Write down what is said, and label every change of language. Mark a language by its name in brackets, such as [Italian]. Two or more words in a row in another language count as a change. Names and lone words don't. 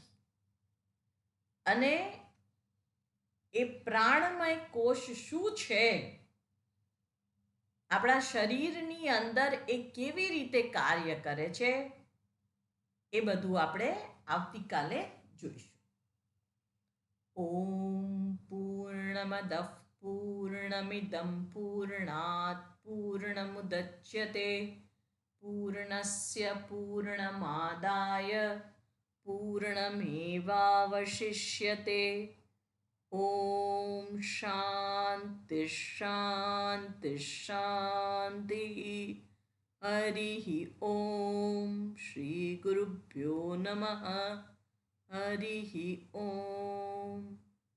[Gujarati] અને એ પ્રાણમય કોષ શું છે, આપણા શરીરની અંદર એ કેવી રીતે કાર્ય કરે છે, એ બધું આપણે આવતીકાલે જોઈશું. [Sanskrit] ॐ पूर्णमदः पूर्णमिदं पूर्णात् पूर्णमुदच्यते पूर्णस्य पूर्णमादाय पूर्णमेवावशिष्यते ॐ शान्ति शान्ति शान्तिः हरिः ॐ श्रीगुरुभ्यो नमः हरिः ॐ